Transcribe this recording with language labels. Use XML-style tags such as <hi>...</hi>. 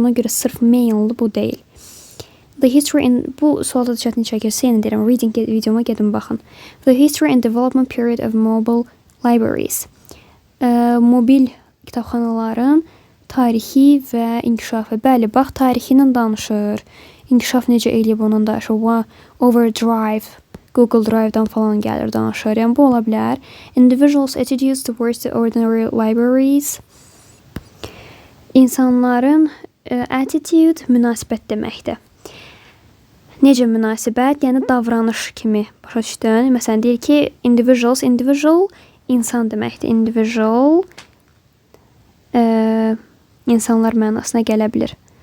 <az>Ona görə sırf maildir, bu deyil. Bu sualda da çətin çəkirsə, yenə deyirəm, reading videoma gedin baxın.</az> <en>The history and development period of mobile libraries.</en> <az>Mobil kitabxanaların tarixi və inkişafı. Bəli, bax, tarixi ilə danışır. İnkişaf necə eləyib ondan danışır. Overdrive, Google Drive-dan falan gəlir, danışır. Yəni, bu ola bilər.</az> <en>Individuals' attitudes towards the ordinary libraries.</en> <az>İnsanların attitude münasibət deməkdir. Necə münasibət? Yəni, davranış kimi başa düşdün. Məsələn, deyir ki, individual insan deməkdir. Individual insanlar mənasına gələ bilir.</az>